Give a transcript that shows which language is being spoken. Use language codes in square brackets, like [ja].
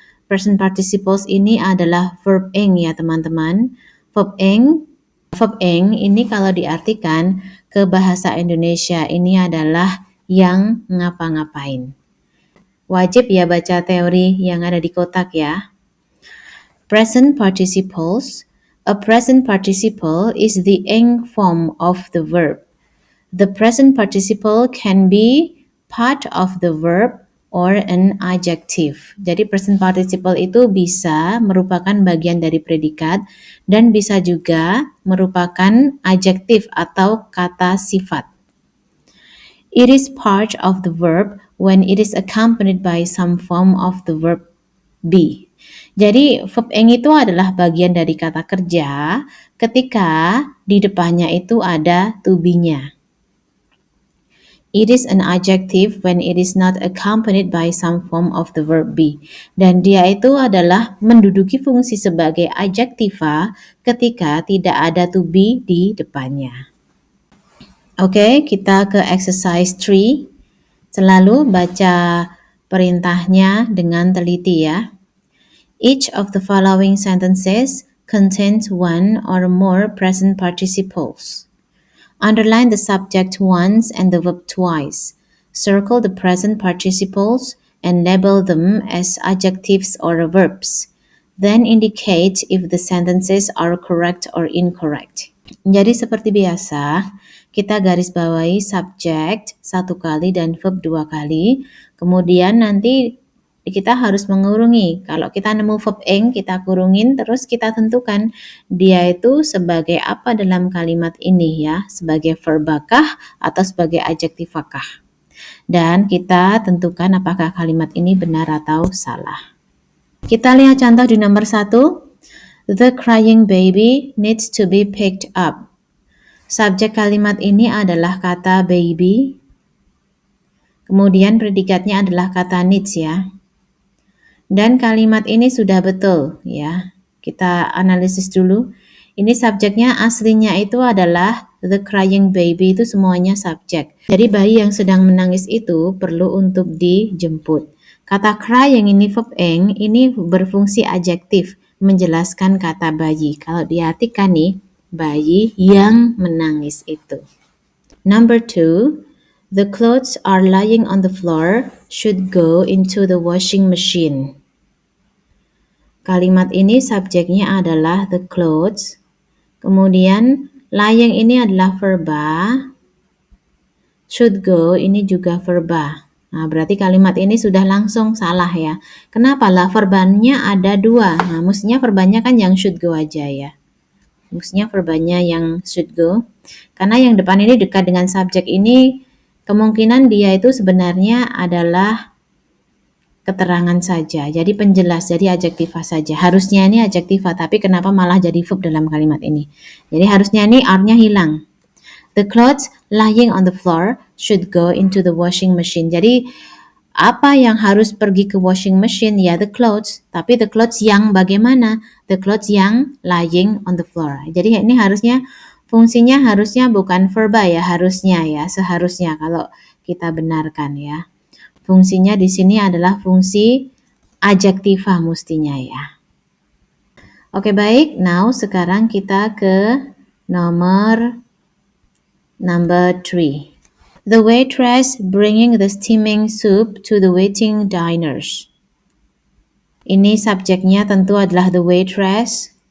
[id] Present participles ini adalah verb ing ya teman-teman. Verb ing ini kalau diartikan ke bahasa Indonesia ini adalah yang ngapa-ngapain. Wajib ya baca teori yang ada di kotak ya. [en] Present participles. A present participle is the ing form of the verb. The present participle can be part of the verb or an adjective. [id] Jadi present participle itu bisa merupakan bagian dari predikat dan bisa juga merupakan adjektif atau kata sifat. [en] It is part of the verb when it is accompanied by some form of the verb be. [id] Jadi verb ing itu adalah bagian dari kata kerja ketika di depannya itu ada to be-nya. [en] It is an adjective when it is not accompanied by some form of the verb be. [id] Dan dia itu adalah menduduki fungsi sebagai adjektiva ketika tidak ada to be di depannya. Oke, kita ke exercise 3. Selalu baca perintahnya dengan teliti ya. [en] Each of the following sentences contains one or more present participles. Underline the subject once and the verb twice. Circle the present participles and label them as adjectives or verbs. Then indicate if the sentences are correct or incorrect. [id] Jadi seperti biasa, kita garis bawahi subject 1 kali dan verb 2 kali. Kemudian nanti kita harus mengurungi. Kalau kita nemu verb ing, kita kurungin, terus kita tentukan dia itu sebagai apa dalam kalimat ini ya, sebagai verbakah atau sebagai adjektifakah. Dan kita tentukan apakah kalimat ini benar atau salah. Kita lihat contoh di nomor 1. [en] The crying baby needs to be picked up. [id] Subjek kalimat ini adalah kata baby. Kemudian predikatnya adalah kata needs ya. Dan kalimat ini sudah betul ya. Kita analisis dulu. Ini subjeknya aslinya itu adalah [en] the crying baby, [id] itu semuanya subjek. Jadi bayi yang sedang menangis itu perlu untuk dijemput. Kata crying ini verb ing ini berfungsi adjektif menjelaskan kata bayi. Kalau diartikan nih, bayi yang menangis itu. [en] Number 2, the clothes are lying on the floor should go into the washing machine. [id] Kalimat ini subjeknya adalah the clothes. Kemudian lying ini adalah verba. Should go ini juga verba. Nah, berarti kalimat ini sudah langsung salah ya. Kenapa lah? Verbanya ada 2. Nah, mestinya verbanya kan yang should go aja ya. Mestinya verbanya yang should go. Karena yang depan ini dekat dengan subjek ini, kemungkinan dia itu sebenarnya adalah keterangan saja. Jadi penjelas, jadi adjektiva saja. Harusnya ini adjektiva, tapi kenapa malah jadi verb dalam kalimat ini? Jadi harusnya ini R-nya hilang. [en] The clothes lying on the floor should go into the washing machine. [id] Jadi apa yang harus pergi ke washing machine? Ya [en] the clothes. [id] Tapi [en] the clothes [id] yang bagaimana? [en] The clothes yang lying on the floor. [id] Jadi ini harusnya fungsinya harusnya bukan verba ya, harusnya ya, seharusnya kalau kita benarkan ya. Fungsinya di sini adalah fungsi adjektiva mestinya ya. Oke baik, now sekarang kita ke number 3. [en] The waitress bringing the steaming soup to the waiting diners. [id] Ini subjeknya tentu adalah the waitress.